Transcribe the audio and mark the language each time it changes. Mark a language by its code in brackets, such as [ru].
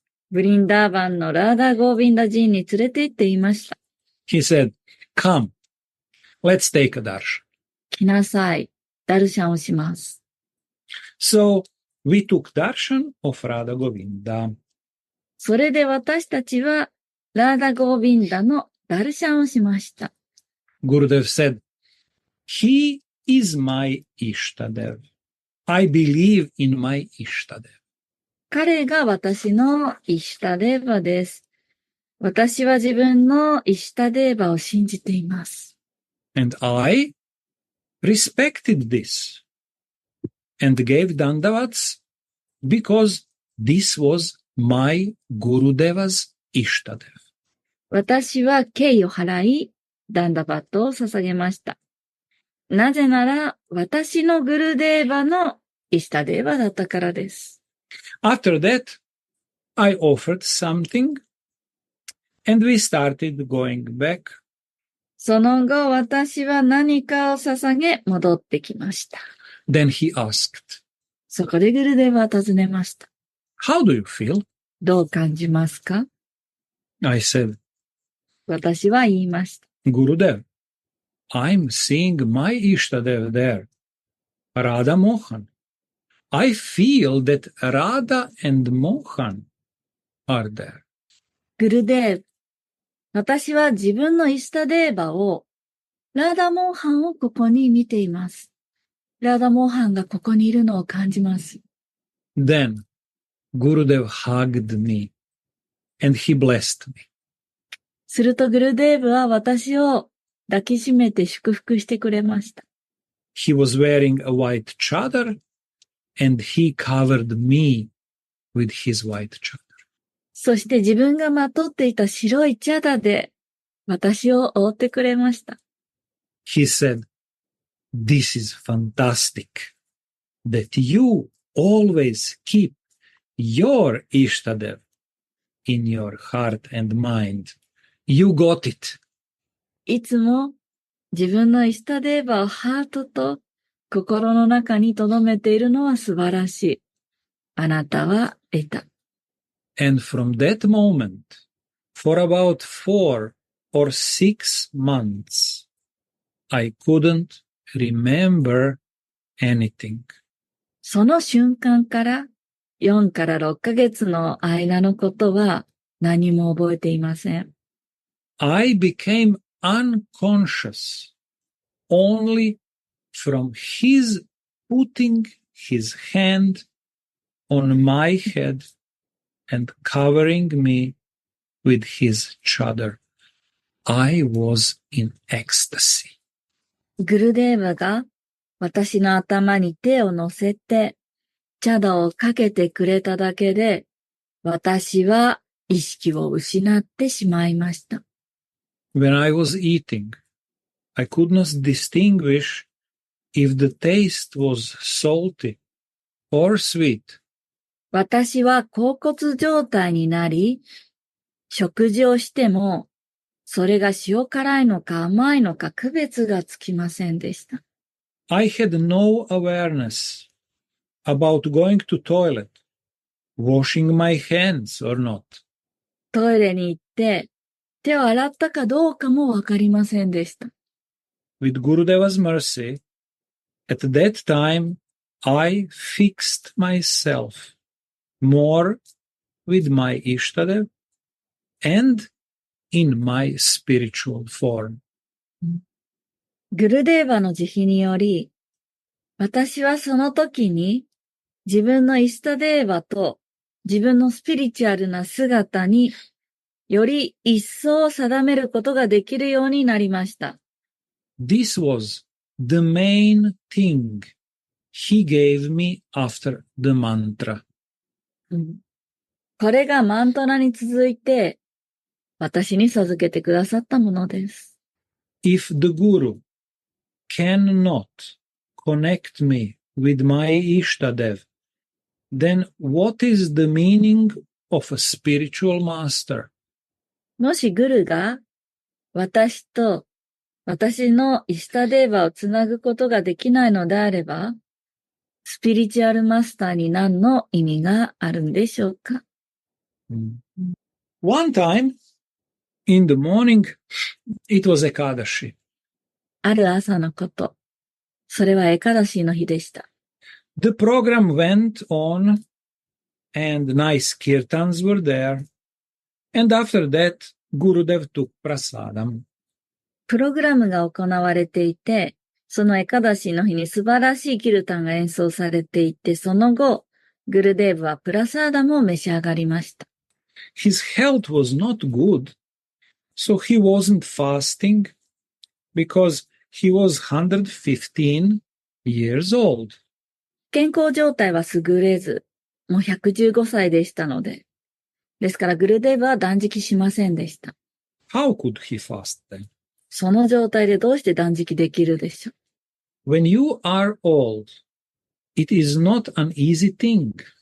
[ja] ブリンダーバンのラーダ・ゴービンダ寺院に連れて行っていました。 [en] He said, "Come, let's take a darshan." [ja] 来なさい。ダルシャンをします。 [en] So, we took darshan of Radha Govinda. [ja] それで私たちはラーダ・ゴービンダのダルシャンをしました。 [en] Gurudev said, "He is my Ishtadev. I believe in my Ishtadev." [ja] 彼が私のイシュタデーバです。私は自分のイシュタデーバを信じています。 [en] And I respected this and gave dandavats because this was my Gurudeva's Ishtadev. [ja] 私は敬意を払い、ダンダバットを捧げました。なぜなら、私のグルデーバのイシュタデーバだったからです。 [en] After that, I offered something and we started going back. [ja] その後、私は何かを捧げ、戻ってきました。 [en] Then he asked, [ja] そこでグルデーバは尋ねました。 [en] "How do you feel?" [ja] どう感じますか？ [en] I said, [ja] 私は言いました。 [en] "Gurudev, I'm seeing my Ishtadev there, Radha Mohan. I feel that Radha and Mohan are there." [ja] グルデーブ、私は自分のイシュタデーバを、ラーダモーハンをここに見ています。ラーダモーハンがここにいるのを感じます。 [en] Then Gurudev hugged me and he blessed me. [ja] するとグルデーブは私を抱きしめて祝福してくれました。 [en] He was wearing a white chadar and he covered me with his white chadar. [ja] そして自分がまとっていた白いチャダで私を覆ってくれました。 [en] He said, "This is fantastic that you always keep your Ishtadev in your heart and mind. You got it." [ja] いつも自分のイシュタデーバをハートと心の中に留めているのは素晴らしい。あなたは得た。 [en] And from that moment, for about 4 or 6 months, I couldn't remember anything. [ja] その瞬間から4から6ヶ月の間のことは何も覚えていません。 [en] I became unconscious only from his putting his hand on my head and covering me with his chadar. I was in ecstasy. [ja] グルデーバが私の頭に手を乗せてチャダをかけてくれただけで私は意識を失ってしまいました。 [en] When I was eating, I could not distinguish if the taste was salty or sweet. [ja] 私は恍惚状態になり、食事をしても、それが塩辛いのか甘いのか区別がつきませんでした。 [en] I had no awareness about going to toilet, washing my hands or not. [ja] トイレに行って手を洗ったかどうかもわかりませんでした。 [en] With Gurudeva's mercy, at that time I fixed myself more with my Ishtadev and in my spiritual form. [ja] グルデーバの慈悲により、私はその時に自分のイスタデーバと自分のスピリチュアルな姿により一層定めることができるようになりました。 [en] This was the main thing he gave me after the mantra. [ja] これがマントラに続いて私に授けてくださったものです。 [en] If the Guru cannot connect me with my Ishtadev, then what is the meaning of a spiritual master? [ja] もしグルが私と私のイシタデーバをつなぐことができないのであれば、スピリチュアルマスターに何の意味があるんでしょうか。 [en] One time in the morning, it was Ekadashi. [ja] ある朝のこと。それはエカダシーの日でした。 [en] The program went on and nice kirtans were there. And after that, Gurudev took prasadam. [ja] プログラムが行われていて、そのエカダシーの日に素晴らしいキルタンが演奏されていて、その後、グルデーブはプラサーダムを召し上がりました。 [en] His health was not good, so he wasn't fasting because he was 115 years old. [ja] 健康状態は優れず、もう115歳でしたので、ですからグルデーブは断食しませんでした。 [en] How could he fast then? [ja] その状態でどうして断食できるでしょう。 [en] When you are old, it is not an easy thing.